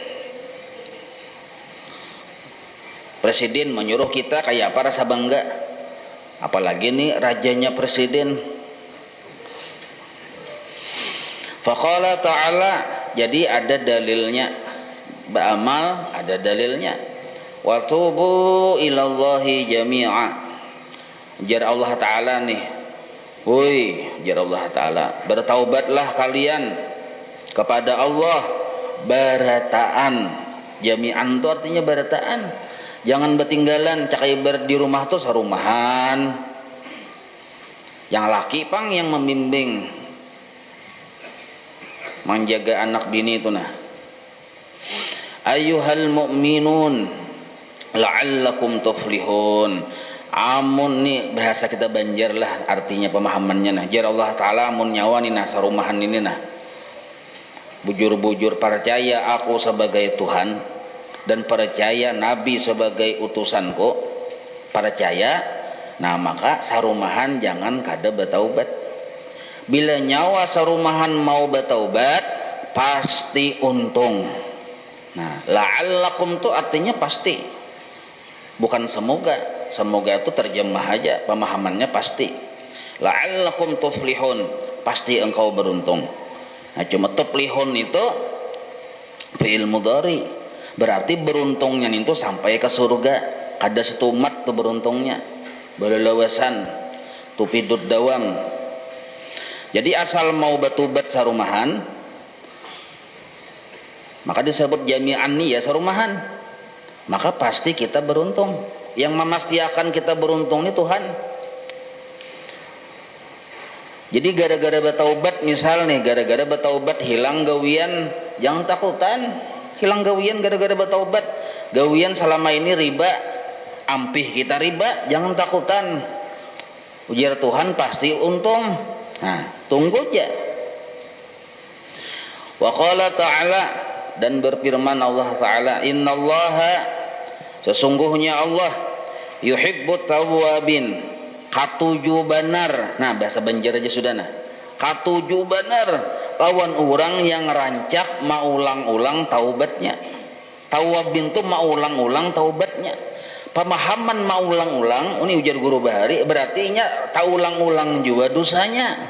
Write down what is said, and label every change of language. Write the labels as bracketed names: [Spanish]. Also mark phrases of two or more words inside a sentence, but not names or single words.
[Indonesian] Presiden menyuruh kita kayak apa, rasa bangga. Apalagi nih rajanya presiden. [Arabic] فقال تعالى, [Indonesian] jadi ada dalilnya. Beramal ada dalilnya. [Arabic] وتوبوا إلى الله جميعا. [Banjar] Jar Allah Ta'ala nih. Woi, jar Allah Ta'ala, bertaubatlah kalian kepada Allah barataan. Jami'an itu artinya barataan. Jangan bertinggalan, cakai di rumah tuh sarumahan. Yang laki pang yang membimbing, menjaga anak bini itu nah. [Arabic] أيها المؤمنون لعلكم تفلحون. [Banjar] Amun nih bahasa kita Banjar lah artinya pemahamannya nah. Jar Allah Ta'ala amun nyawa nih nah sarumahan ini nah. Bujur-bujur percaya aku sebagai Tuhan dan percaya Nabi sebagai utusanku, percaya. Nah maka sarumahan jangan kada bertaubat. Bila nyawa sarumahan mau bertaubat pasti untung. Nah, la'allakum itu artinya pasti, bukan semoga. Semoga itu terjemah aja, pemahamannya pasti. [Arabic] لعلكم تفلحون, [Banjar] pasti engkau beruntung. Nah, cuma tuflihun itu [Arabic] فعل مضارع, [Banjar] berarti beruntungnya itu sampai ke surga. Kada setumat tuh beruntungnya, belelawasan tupidut dawam. Jadi asal mau bertaubat sarumahan, maka disebut jami'an nih ya sarumahan. Maka pasti kita beruntung. Yang memastikan kita beruntung ini Tuhan. Jadi gara-gara bertaubat, misal nih, gara-gara bertaubat hilang gawian, jangan takutan. Hilang gawian gara-gara bertaubat. Gawian selama ini riba, ampih kita riba, jangan takutan. Ujar Tuhan pasti untung. Nah, tunggu aja. [Arabic] وقال تعالى, [Banjar] dan berfirman Allah Ta'ala, innallaha, sesungguhnya Allah, [Arabic] يحب التوابين, [Banjar] katuju benar. Nah, bahasa Banjar aja sudah nah. Katuju benar lawan orang yang rancak maulang-ulang taubatnya. Tawwabin itu maulang-ulang taubatnya. Pemahaman maulang-ulang, ini ujar guru bahari, berarti nya taulang-ulang juga dosanya.